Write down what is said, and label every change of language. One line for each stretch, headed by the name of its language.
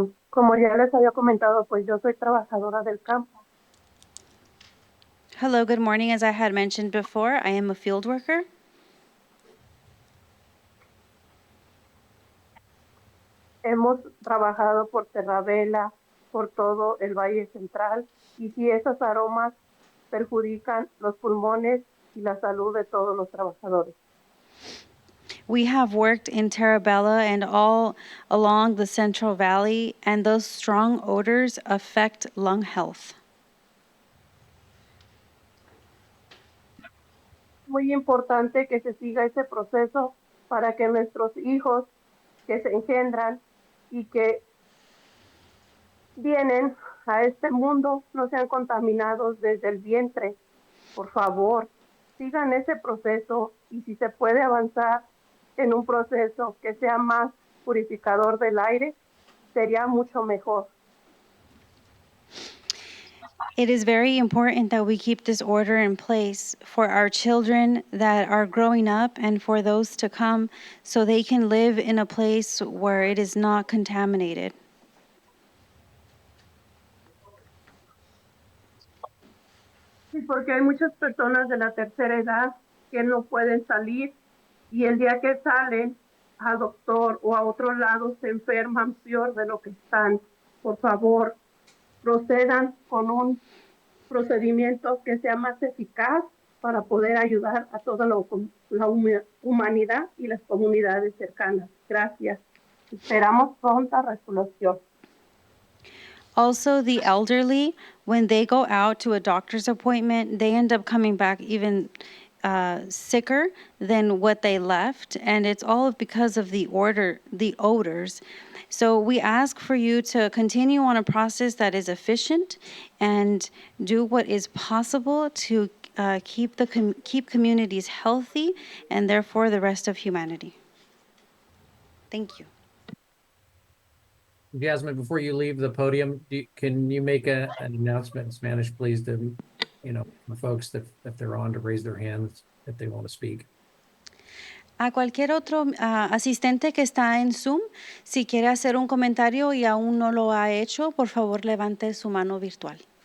Spanish: Como ya les había comentado, pues yo soy trabajadora del campo.
English: Hello, good morning. As I had mentioned before, I am a field worker.
Spanish: Hemos trabajado por Terravela, por todo el Valle Central, y si esos aromas perjudican los pulmones y la salud de todos los trabajadores.
English: We have worked in Terabella and all along the Central Valley, and those strong odors affect lung health.
Spanish: Muy importante que se siga ese proceso para que nuestros hijos que se engendran y que vienen a este mundo no sean contaminados desde el vientre. Por favor, sigan ese proceso y si se puede avanzar en un proceso que sea más purificador del aire, sería mucho mejor.
English: It is very important that we keep this order in place for our children that are growing up and for those to come so they can live in a place where it is not contaminated.
Spanish: Sí, porque hay muchas personas de la tercera edad que no pueden salir y el día que salen al doctor o a otro lado se enferman peor de lo que están. Por favor, procedan con un procedimiento que sea más eficaz para poder ayudar a toda la humanidad y las comunidades cercanas. Gracias. Esperamos pronta resolución.
English: Also, the elderly, when they go out to a doctor's appointment, they end up coming back even sicker than what they left, and it's all because of the odors. So we ask for you to continue on a process that is efficient and do what is possible to keep communities healthy and therefore the rest of humanity. Thank you. Jasmine, before you leave the podium, can you make an announcement in Spanish, please, to, the folks that if they're on to raise their hands if they want to speak?
Spanish: A cualquier otro asistente que está en Zoom, si quiere hacer un comentario y aún no lo ha hecho, por favor levante su mano virtual.